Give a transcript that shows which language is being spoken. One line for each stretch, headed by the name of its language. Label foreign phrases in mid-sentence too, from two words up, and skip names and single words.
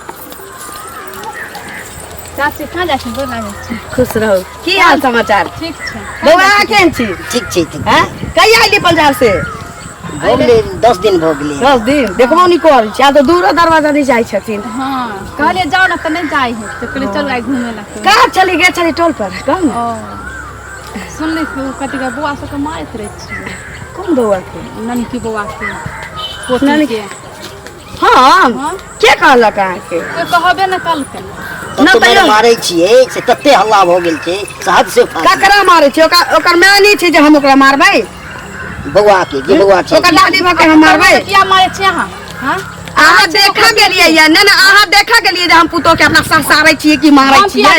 Maithili: चाची कहाँ जाइ छी गोर लागै छी खुश रहू की हाल समाचार ठीक छै बौआ केहन छी ठीक छै हैं कहिया आइली पंजाब से हो गेलै 10 दिन भऽ गेलै 10 दिन देखबो नहीं कर छै आ तो दूर दरवाजा नहीं जाइ छथिन हाँ कहलिए जाओ ना तो नहीं जाई है तो कहलिए चल आई घूमे ला कहाँ चली गए चली टोल पर कौन ओ सुन ले कथी का बुआ सब के मारत रहे छी कौन बौआ के ननकी बुआ के पोती के हाँ के कहलक अहाँ के कोई कहबे न कल के न तो मारै छियै से तते हल्ला भऽ गेल छै साहब से ककरा मारै छै ओकर माय नहीं छै जे हम ओकरा मारबै बौआ के जे बौआ छै ओकर दादी माँ के हम मारबै किया मारे छी अहाँ हां अहाँ देखा गेलियै या न अहाँ देखा गेलियै जे हम पुतो के अपना ससारै छियै कि मारै छियै